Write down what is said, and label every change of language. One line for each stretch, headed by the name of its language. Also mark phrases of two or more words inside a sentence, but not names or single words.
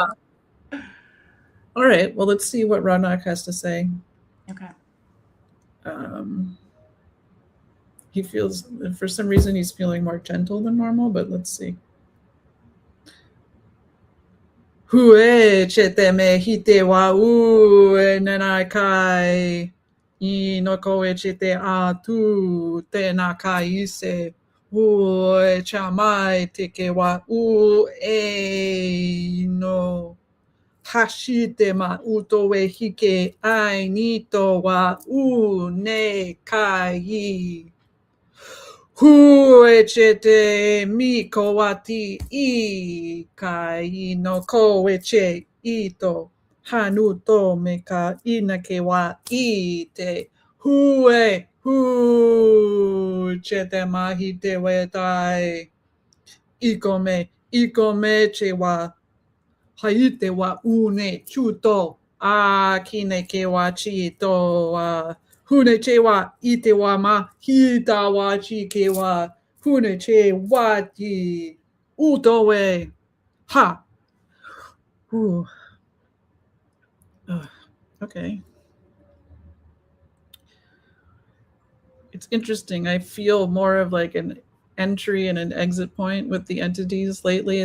English: All right. Well, let's see what Rodnock has to say. Okay. He feels, for some reason, he's feeling more gentle than normal, but let's see. Hue chete me hite wa u nenakai inoko chete a tu te nakai se hu chamai teke wa u e no hashite ma uto we hike ai nito wa u ne kai Huechete mi kowati I kai no koeche ito hanuto meka inake wa ite hue hu chete mahite wetai ikome chewa haite wa une chuto a kineke wa chito wa hune che wa ite wa ma hita wa chike wa hune che wa ti uto we ha. Ooh. Okay. It's interesting. I feel more of like an entry and an exit point with the entities lately.